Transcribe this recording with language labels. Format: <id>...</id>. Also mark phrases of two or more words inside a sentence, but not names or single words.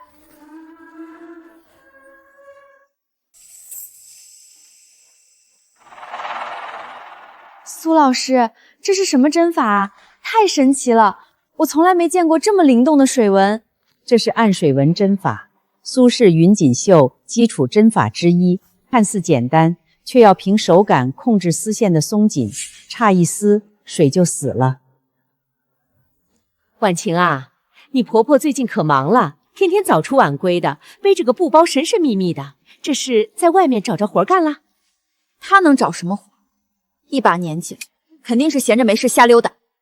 <zh>蘇老師，這是什麼針法啊？太神奇了！我從來沒見過這麼靈動的水紋。這是暗水紋針法，蘇氏雲錦繡基礎針法之一，看似簡單，卻要憑手感控制絲線的鬆緊，差一絲水就死了。婉晴啊，你婆婆最近可忙了，天天早出晚歸的，背着個布包神神秘秘的，這是在外面找着活幹了？她能找什麼活？一把年紀，肯定是閒着沒事瞎溜達。</zh>